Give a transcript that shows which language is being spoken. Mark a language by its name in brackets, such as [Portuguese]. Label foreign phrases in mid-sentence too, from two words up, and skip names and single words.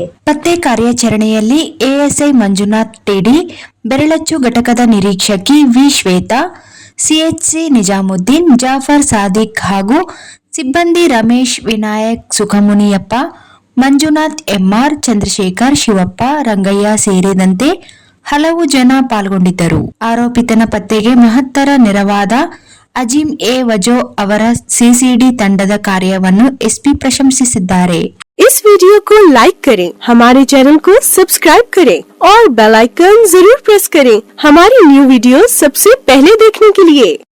[Kannada] ಪತ್ತೆ ಕಾರ್ಯಾಚರಣೆಯಲ್ಲಿ ಎಎಸ್ಐ ಮಂಜುನಾಥ್ ಟಿಡಿ, ಬೆರಳಚ್ಚು ಘಟಕದ ನಿರೀಕ್ಷಕಿ ವಿ ಶ್ವೇತಾ, ಸಿಎಚ್ಸಿ ನಿಜಾಮುದ್ದೀನ್, ಜಾಫರ್ ಸಾದಿಕ್ ಹಾಗೂ ಸಿಬ್ಬಂದಿ ರಮೇಶ್, ವಿನಾಯಕ್, ಸುಖಮುನಿಯಪ್ಪ, ಮಂಜುನಾಥ್ ಎಂಆರ್, ಚಂದ್ರಶೇಖರ್, ಶಿವಪ್ಪ, ರಂಗಯ್ಯ ಸೇರಿದಂತೆ ಹಲವು ಜನ ಪಾಲ್ಗೊಂಡಿದ್ದರು. ಆರೋಪಿತನ ಪತ್ತೆಗೆ ಮಹತ್ತರ ನೆರವಾದ ಅಜೀಂ ಎ ವಜೋ ಅವರ ಸಿಸಿಡಿ ತಂಡದ ಕಾರ್ಯವನ್ನು ಎಸ್ಪಿ ಪ್ರಶಂಸಿಸಿದ್ದಾರೆ. [Hindi] इस वीडियो को लाइक करें, हमारे चैनल को सब्सक्राइब करें और [English] bell icon [Hindi] जरूर प्रेस करें हमारी [English] new video [Hindi] सबसे पहले देखने के लिए।